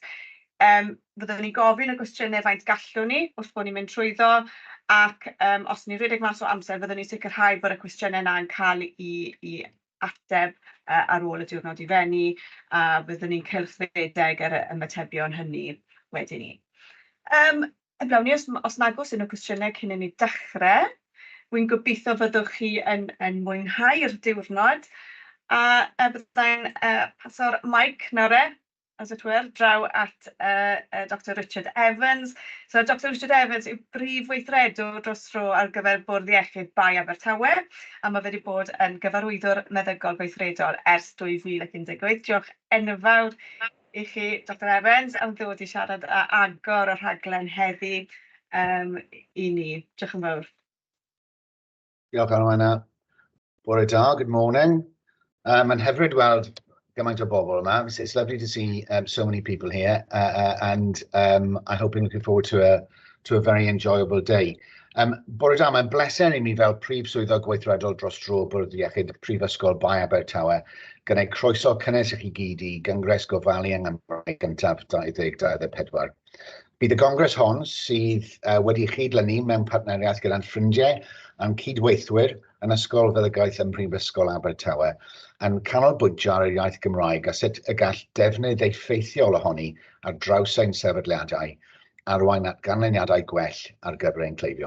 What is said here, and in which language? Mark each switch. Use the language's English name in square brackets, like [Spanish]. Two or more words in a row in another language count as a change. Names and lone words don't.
[Welsh] Byddwn ni gofyn y cwestiynau faint gallwn ni wrth bod ni'n mynd trwyddo, ac os ni'n rhedeg mas o amser, byddwn ni'n sicrhau bod y cwestiynau yna'n cael i ateb ar ôl y diwrnod i fenni, a byddwn ni'n cylchredeg ar y ymatebion hynny wedyn ni. Heblaw ni, os nag oes unrhyw cwestiynau cyn i ni dechrau, wy'n gobeithio fyddwch chi yn mwynhau'r diwrnod, a byddai'n paso'r mic nawr [English] as it were, [Welsh] draw at Dr Richard Evans. So Dr Richard Evans yw brif weithredwr dros dro ar gyfer Bwrdd Iechyd Bai Abertawe, a mae fe wedi bod yn gyfarwyddwr meddygol gweithredol ers 2011. Diolch enfawr i chi, Dr Evans, am ddod i siarad a agor y rhaglen heddi i ni. Diolch yn fawr. Diolch Alwena. Bore da, [English] good morning. [Welsh] Mae'n hyfryd weld gymaint o bobl yma. [English] It's lovely to see so many people here, and I'm looking forward to a very enjoyable day. [Welsh] Bore da, mae'n bleser i mi fel prif swyddog gweithredol dros dro Bwrdd Iechyd Prifysgol Bai Abertawe, gyda'i croeso cynnes i chi gyd i Gyngres Gofal yng Gymraeg gyntaf 2024. Bydd y Gongres hon sydd wedi chydlynu mewn partneriaeth gyda'n ffrindiau a'n cydweithwyr yn Ysgol Feddygaeth ym Mhrifysgol Abertawe yn canolbwyntio ar yr iaith Gymraeg a sut y gall defnydd effeithiol ohoni ar draws ein sefydliadau arwain at ganlyniadau gwell ar gyfer ein cleifion.